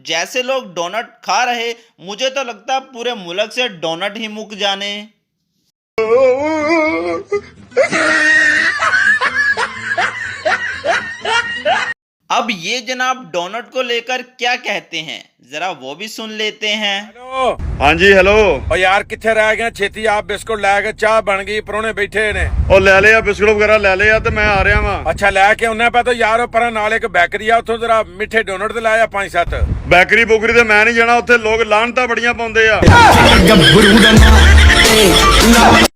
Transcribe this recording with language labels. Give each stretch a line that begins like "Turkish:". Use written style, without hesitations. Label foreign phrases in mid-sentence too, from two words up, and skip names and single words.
Hindi: जैसे लोग डोनट खा रहे, मुझे तो लगता है पूरे मुल्क से डोनट ही मुक जाने। अब ये जनाब डोनट को लेकर क्या कहते हैं, जरा वो भी सुन लेते हैं। हाँ जी हेलो।
Punjabi: ਔਰ ਯਾਰ ਕਿੱਥੇ ਰਹਿ ਗਏ, ਛੇਤੀ ਆਪ ਬਿਸਕੁਟ ਲੈ ਕੇ, ਚਾਹ ਬਣ ਗਈ, ਪਰੌਣੇ ਬੈਠੇ ਨੇ। ਉਹ ਲੈ ਲਿਆ ਬਿਸਕੁਟ ਵਗੈਰਾ ਲੈ ਲਿਆ ਤੇ ਮੈਂ ਆ ਰਿਹਾ ਵਾਂ। ਅੱਛਾ ਲੈ ਕੇ ਉਨ੍ਹਾਂ ਪੇ ਤੋ ਯਾਰ ਪਰ ਨਾਲ ਇੱਕ ਬੇਕਰੀ ਆ, ਉੱਥੋਂ ਜ਼ਰਾ ਮਿੱਠੇ ਡੋਨਟ ਤੇ ਲਿਆਇਆ 5-7। ਬੈਕਰੀ ਬੁਕਰੀ ਤੇ ਮੈਂ ਨਹੀਂ ਜਾਣਾ, ਉੱਥੇ ਲੋਕ ਲਾਹਨਤਾਂ ਬੜੀਆਂ ਪਾਉਂਦੇ ਆ।